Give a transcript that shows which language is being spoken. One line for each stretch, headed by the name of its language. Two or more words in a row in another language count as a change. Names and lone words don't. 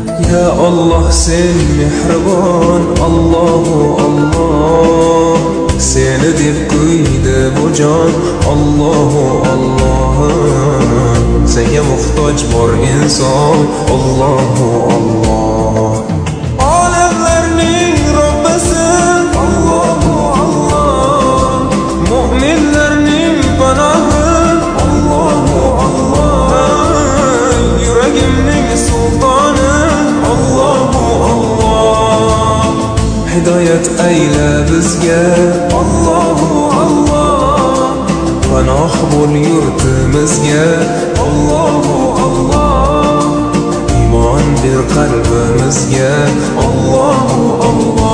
Uzbek: Ya Allah sen mehribon,
Arabic: Allahu Allah.
Uzbek: Seni deb qo'ydi bu jon,
Arabic: Allahu Allah.
Uzbek: Senga muhtoj bor inson,
Arabic: Allahu Allah.
Uzbek: Olamlarning Robbisi,
Arabic: Allahu Allah.
Uzbek: Mu'minlarning panohi,
Arabic: Allahu Allah.
Uzbek: Yuragimning sultoni,
Arabic: Allahu Allah.
Uzbek: Hidoyat ayla bizga,
Arabic: Allahu Allah.
Uzbek: Panoh bo'l yurtimizga,
Arabic: Allahu Allah.
Uzbek: Iymon ber qalbimizga,
Arabic: Allahu Allah.